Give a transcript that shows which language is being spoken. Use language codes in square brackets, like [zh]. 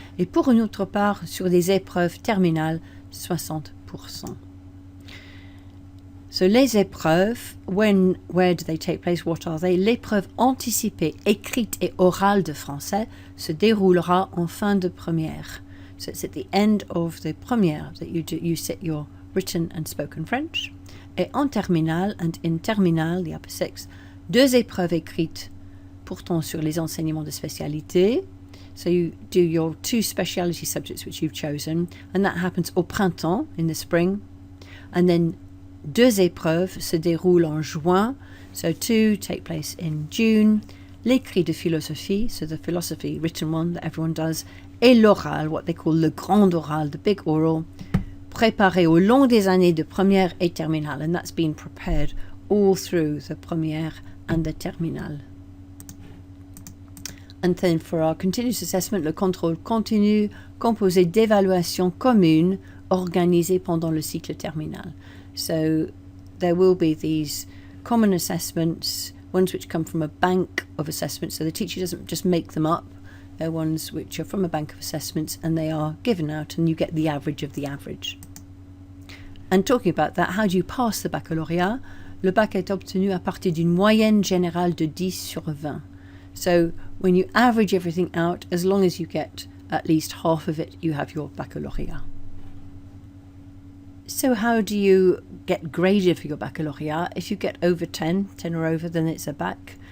[fr] Et pour une autre part, sur des épreuves terminales, 60%. [en] So, les épreuves, where do they take place? What are they? [fr] L'épreuve anticipée, écrite et orale de français se déroulera en fin de première. [en] So, it's at the end of the première that you sit your written and spoken French. [fr] Et en terminale [en] and in terminale, the upper 6, [fr] 2 épreuves écrites portant sur les enseignements de spécialité. [en] So, you do your 2 speciality subjects which you've chosen, and that happens [fr] au printemps, [en] in the spring. And then [fr] 2 épreuves se déroulent en juin, [en] so 2 take place in June. [fr] L'écrit de philosophie, [en] so the philosophy written one that everyone does, [fr] et l'oral, [en] what they call [fr] le grand oral, [en] the big oral, [fr] préparé au long des années de première et terminale, [en] and that's been prepared all through the première and the terminale. And then for our continuous assessment, [fr] le contrôle continu, composé d'évaluations communes organisées pendant le cycle terminal. [en] So there will be these common assessments, ones which come from a bank of assessments. So the teacher doesn't just make them up. They're ones which are from a bank of assessments, and they are given out, and you get the average of the average. And talking about that, how do you pass the baccalauréat? [fr] Le bac est obtenu à partir d'une moyenne générale de 10 sur 20. [en] So when you average everything out, as long as you get at least half of it, you have your baccalauréat. So how do you get graded for your baccalauréat? If you get over 10 or over, then it's a bac.